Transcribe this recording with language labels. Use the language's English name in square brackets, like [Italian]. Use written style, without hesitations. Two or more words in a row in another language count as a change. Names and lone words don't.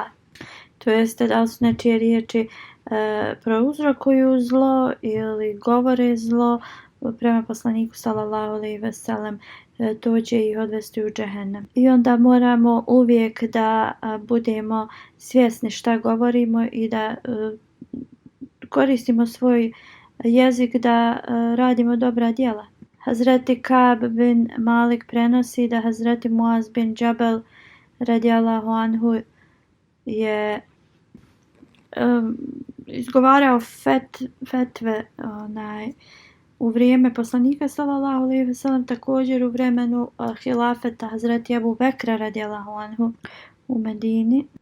[Bosnian] To jeste da li su nečije riječi prouzrokuju zlo ili govore zlo prema poslaniku [Arabic] صلى الله عليه وسلم, [Bosnian] to će ih odvesti u džehennem. I onda moramo uvijek da budemo svjesni šta govorimo i da koristimo svoj jezik da radimo dobra djela. Hazreti Kab bin Malik prenosi da Hazreti Muaz bin Džabel [Arabic] رضي الله عنه [Bosnian] je izgovarao fetve u vrijeme poslanika [Arabic] صلى الله عليه وسلم, [Bosnian] također u vremenu hilafeta Hazreti Ebu Bekra [Arabic] رضي الله عنه [Bosnian] u Medini.